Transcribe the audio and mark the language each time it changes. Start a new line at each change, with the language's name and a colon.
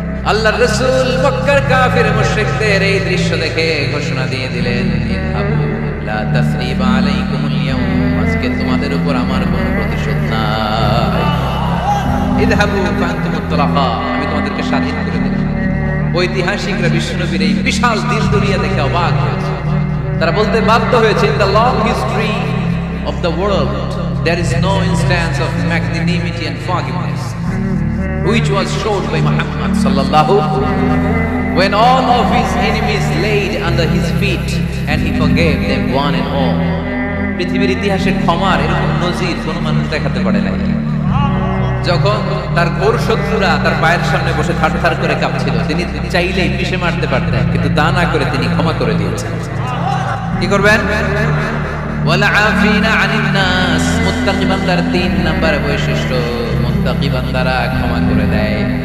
Bangla: আল্লাহর রাসূল মক্কার কাফির মুশরিকদের এই দৃশ্য দেখে ঘোষণা দিয়ে দিলেন,
Arabic: ইযহাবু লা তাসরিবা আলাইকুমুল ইয়াওম,
Bangla: আজকে তোমাদের উপর আমার কোনো প্রতিশোধ নাই।
Arabic: ইযহাবু ফাআনতুমুত তুলাকা,
Bangla: আমি তোমাদেরকে স্বাধীন করে দিলাম। ঐতিহাসিকরা বিশ্বনবীর এই বিশাল দিল দুনিয়া দেখে অবাক হয়েছে। তারা বলতে বাধ্য হয়েছে,
English: in the long history of the world there is no instance of magnanimity and forgiveness which was showed by Muhammad sallallahu, when all of his enemies laid under his feet and he forgave them one and all.
Bangla: পৃথিবীর ইতিহাসে ক্ষমার এরকম নজির কোন মানুষ দেখাতে পারে নাই। যখন তার ঘোর শত্রুরা তার পায়ের সামনে বসে থারথার করে কাঁপছিল, তিনি চাইলেই পিষে মারতে পারতেন, কিন্তু তা না করে তিনি ক্ষমা করে দিয়েছেন। কি করবেন?
Arabic: ওয়ালা আফিনা আনিন নাস,
Bangla: মুত্তাকি বান্দার 3 নাম্বার বৈশিষ্ট্য, মুত্তাকি বান্দারা ক্ষমা করে দেয়।